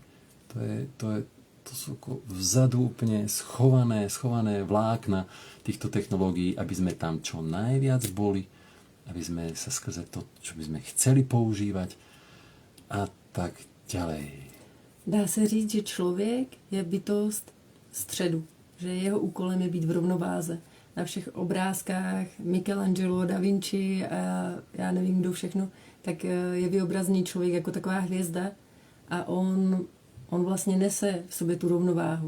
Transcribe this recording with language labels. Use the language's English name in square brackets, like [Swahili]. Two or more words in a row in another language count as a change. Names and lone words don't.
[Slovak] To sú vzadu úplne schované vlákna týchto technológií, aby sme tam čo najviac boli, aby sme sa skrze to, čo by sme chceli používať a tak ďalej. [Czech] Dá se říct, že člověk je bytost středu, že jeho úkolem je být v rovnováze. Na všech obrázkách Michelangelo, Da Vinci a já nevím, kdo všechno, tak je vyobrazný člověk jako taková hvězda a on vlastně nese v sobě tu rovnováhu.